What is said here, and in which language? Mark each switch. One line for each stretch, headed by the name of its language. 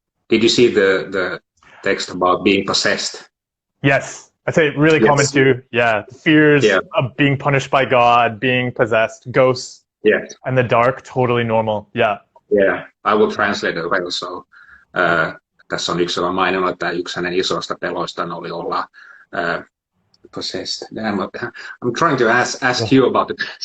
English: Did you see the text about being possessed? Yes, I'd say really common too. Yeah, the fears of being punished by God, being possessed, ghosts, and the dark, totally normal. Yeah. Yeah, I will translate it well.
Finnish: So, tässä on yksi, joka maininnut, että yksi hänen isoista peloistaan oli olla possessed.
English: I'm trying to ask you about it.